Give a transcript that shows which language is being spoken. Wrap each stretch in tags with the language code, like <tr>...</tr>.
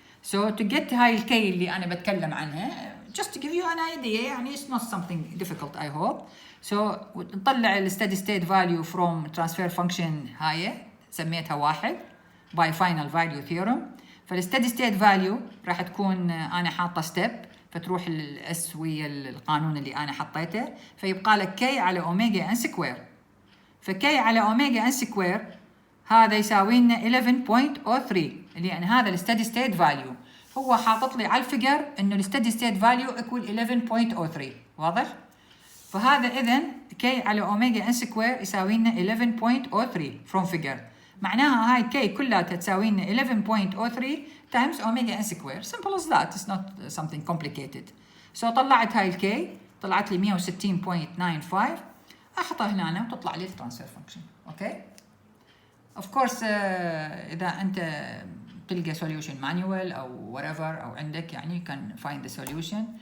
<en>So to get</en> <ar>هاي الكي اللي أنا بتكلم عنها</ar> <en>just to give you an idea، يعني it's not something difficult I hope. So</en> <ar>نطلع ال</ar> <en>steady state value from transfer function</en> <ar>هاي سميتها واحد</ar> <en>by final value theorem.</en> <ar>فال steady state value راح تكون أنا حاطة step، فتروح الاس ويا القانون اللي أنا حطيته، فيبقى لك كي على أوميجا ان سكوير. فكي على أوميجا ان سكوير هذا يساوي لنا 11.03، لأن هذا الستدي ستيت فاليو. هو حاطط لي على الفيجر إنه الستدي ستيت فاليو equal 11.03، واضح؟ فهذا إذن كي على أوميجا ان سكوير يساوي لنا 11.03</ar> <en>from figure.</en> <ar>معناها هاي كي كلها تساوي لنا 11.03 times أوميجا ان سكوير.</ar> <en>simple as that، it's not something complicated.</en> <ar>so طلعت هاي الكي طلعت لي 160.95، أحطها هنا وتطلع لي الترانسفير فانكشن.</ar> <en>Okay? of course</en> <ar>إذا أنت تلقى</ar> <en>solution manual أو whatever</en> <ar>أو عندك يعني</ar> <en>you can find the solution.</en>